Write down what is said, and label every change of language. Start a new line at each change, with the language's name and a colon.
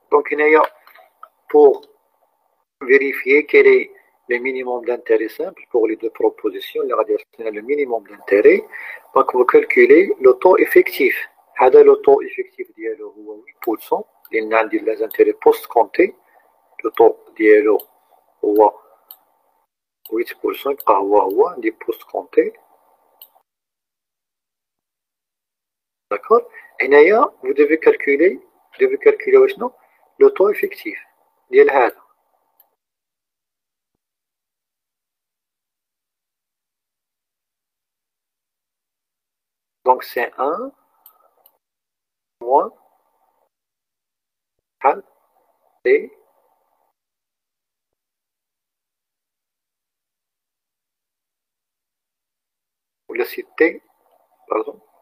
French: Donc, il y a pour vérifier quel est le minimum d'intérêt simple pour les deux propositions, le minimum d'intérêt. Donc, vous calculez le taux effectif. Le taux effectif
Arabic: ديالو هو
French: 8%.
Arabic: لأن عندي
French: les intérêts post-comptés. Le taux
Arabic: ديالو هو
French: 8%.
Arabic: يبقى هو عندي post-compté.
French: D'accord? Et là, vous devez calculer le taux effectif. Donc c'est 1 moins T ou la cité, pardon.